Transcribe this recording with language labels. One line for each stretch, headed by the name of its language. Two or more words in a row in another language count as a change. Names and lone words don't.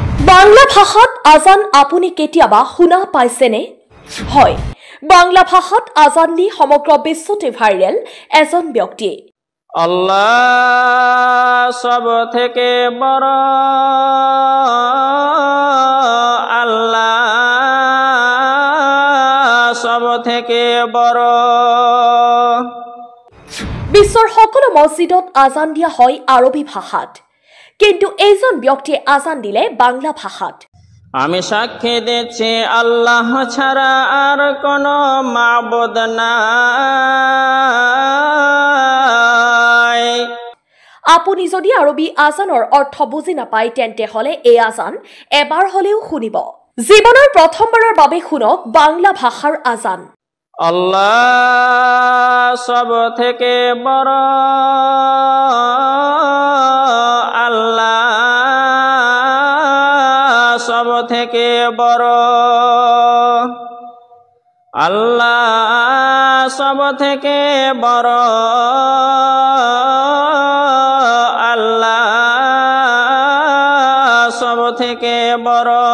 Assamese: বাংলা ভাষাত আজান আপুনি কেতিয়াবা শুনা পাইছেনে? হয়, বাংলা ভাষাত আজান দি সমগ্ৰ বিশ্বতে ভাইৰেল এজন ব্যক্তি।
Bangla: আল্লাহ সব থেকে বড়, আল্লাহ সব থেকে বড়।
Assamese: বিশ্বৰ সকলো মছজিদত আজান দিয়া হয় আৰবী ভাষাত, কিন্তু এইজন ব্যক্তিয়ে আজান দিলে বাংলা ভাষাত।
Bangla: আমি সাক্ষী দিচ্ছি আল্লাহ ছাড়া আর কোনো মাবুদ নাই।
Assamese: আপুনি যদি আৰবী আজানৰ অৰ্থ বুজি নাপায় তেন্তে হলে এই আজান এবাৰ হলেও শুনিব। জীৱনৰ প্ৰথমবাৰৰ বাবে শুনক বাংলা ভাষাৰ আজান।
Bangla: আল্লাহ সব থেকে বড়, আল্লাহ সব থেকে বড়, আল্লাহ সব থেকে বড়, আল্লাহ সব থেকে বড়।